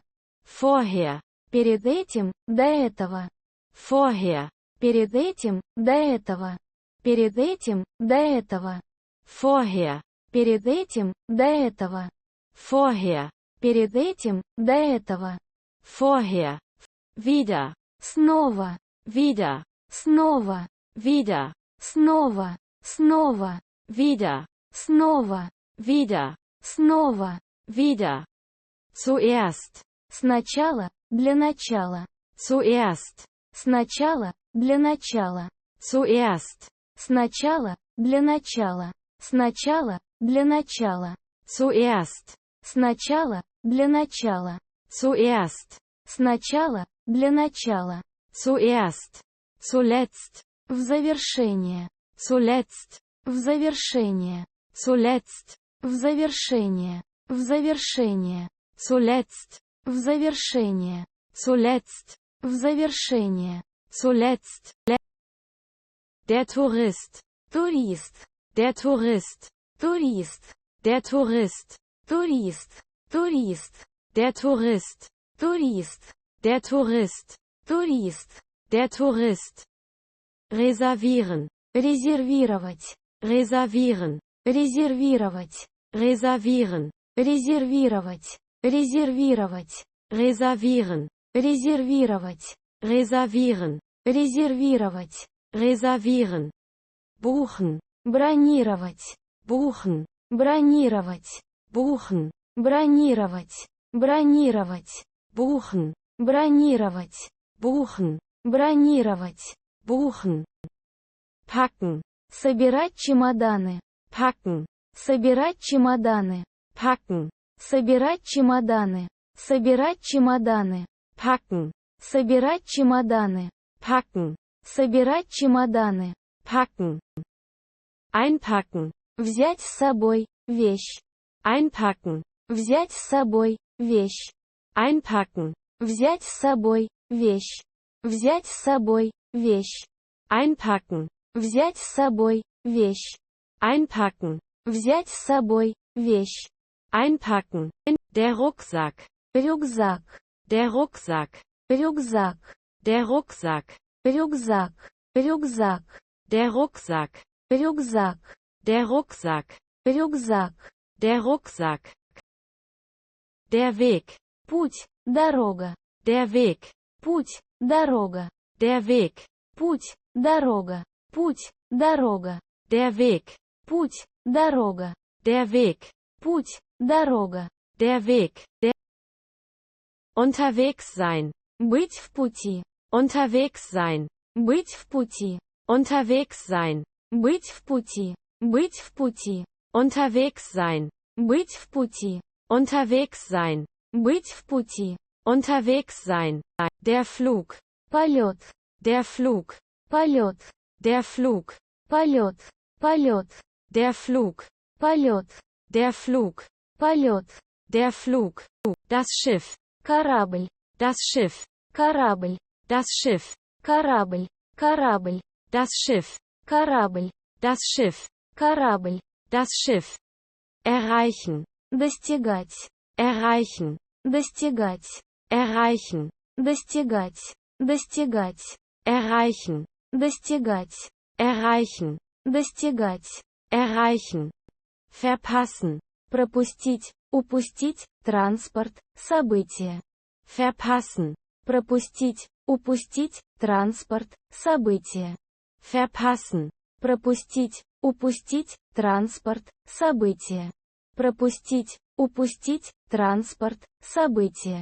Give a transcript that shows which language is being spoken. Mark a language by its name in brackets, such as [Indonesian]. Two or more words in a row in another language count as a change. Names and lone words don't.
[German] Vorher. [Russian] перед этим, до этого, [German] Vorher. [Russian] перед этим, до этого, перед этим, до этого, [German] Vorher. [Russian] перед этим, до этого, [German] Vorher. [Russian] Перед этим, до этого. [German] Vorher. Wieder. [Russian] Снова. [German] Wieder. [Russian] Снова. [German] Wieder. [Russian] Снова. Снова. [German] Wieder. [Russian] Снова. [German] Wieder. [Russian] Снова. [German] Wieder. Zuerst. [Russian] Сначала, для начала. [German] Zuerst. [Russian] Сначала, для начала. [German] Zuerst. [Russian] Сначала, для начала. Сначала, для начала. [German] Zuerst. [Russian] Сначала, для начала. [German] Zuerst. [Russian] Сначала, для начала. [German] Zuerst. Zuletzt. [Russian] В завершение. [German] Zuletzt. [Russian] В завершение. [German] Zuletzt. [Russian] В завершение. В завершение. [German] Zuletzt. [Russian] В завершение. [German] Zuletzt. [Russian] В завершение. [German] Zuletzt. Der Tourist. [Russian] Турист. [German] Der Tourist. [Russian] Турист. [German] Der Tourist. [Russian] Турист. Турист. [German] Der Tourist. [Russian] Турист. [German] Der Tourist. [Russian] Турист. [German] Der Tourist. Reservieren. [Russian] Резервировать. [German] Reservieren. [Russian] Резервировать. [German] Reservieren. [Russian] Резервировать. Резервировать. [German] Reservieren. [Russian] Резервировать. [German] Reservieren. [Russian] Резервировать. [German] Reservieren. Buchen. [Russian] Бронировать. [German] Buchen. [Russian] Бронировать. [German] Buchen. [Russian] Бронировать. Бронировать. [German] Buchen. [Russian] Бронировать. [German] Buchen. [Russian] Бронировать. [German] Buchen. Packen. [Russian] Собирать чемоданы. [German] Packen. [Russian] Собирать чемоданы. [German] Packen. [Russian] Собирать чемоданы. Собирать чемоданы. [German] Packen. [Russian] Собирать чемоданы. [German] Packen. [Russian] Собирать чемоданы. [German] Packen. Einpacken. [Russian] Взять с собой вещь. [German] Einpacken. [Russian] Взять с собой вещь. [German] Einpacken. [Russian] Взять с собой вещь. Взять с собой вещь. [German] Einpacken. [Russian] Взять с собой вещь. [German] Einpacken. [Russian] Взять с собой вещь. [German] Einpacken. Der Rucksack. [Russian] Рюкзак. [German] Der Rucksack. [Russian] Рюкзак. [German] Der Rucksack. [Russian] Рюкзак. Рюкзак. [German] Der Rucksack. [Russian] Рюкзак. [German] Der Rucksack. [Russian] Рюкзак. [German] Der Rucksack. Der Weg. [Russian] Путь, дорога. [German] Der Weg. [Russian] Путь, дорога. [German] Der Weg. [Russian] Путь, дорога. Путь, дорога. [German] Der Weg. [Russian] Путь, дорога. [German] Der Weg. [Russian] Путь, дорога. [German] Der Weg. Der Unterwegs sein. [Russian] Быть в пути. [German] Unterwegs sein. [Russian] Быть в пути. [German] Unterwegs sein. [Russian] Быть в пути. Быть в пути. [German] Unterwegs sein. [Russian] Быть в пути. [German] Unterwegs sein. [Russian] Быть в пути. [German] Unterwegs sein. Der Flug. [Russian] Полет. [German] Der Flug. [Russian] Полет. [German] Der Flug. [Russian] Полет. Полет. [German] Der Flug. [Russian] Полет. [German] Der Flug. [Russian] Полет. [German] Der Flug. Das Schiff. [Russian] Корабль. [German] Das Schiff. [Russian] Корабль. [German] Das Schiff. [Russian] Корабль. Корабль. [German] Das Schiff. [Russian] Корабль. [German] Das Schiff. [Russian] Корабль. [German] Das Schiff. Erreichen. [Russian] Достигать. [German] Erreichen. [Russian] Достигать. [German] Erreichen. [Russian] Достигать. Достигать. [German] Erreichen. [Russian] Достигать. [German] Erreichen. [Russian] Достигать. [German] Erreichen. Verpassen. [Russian] Пропустить, упустить, транспорт, событие. [German] Verpassen. [Russian] Пропустить, упустить, транспорт, событие. [German] Verpassen. [Russian] Пропустить, упустить, транспорт, событие. Пропустить, упустить, транспорт, событие.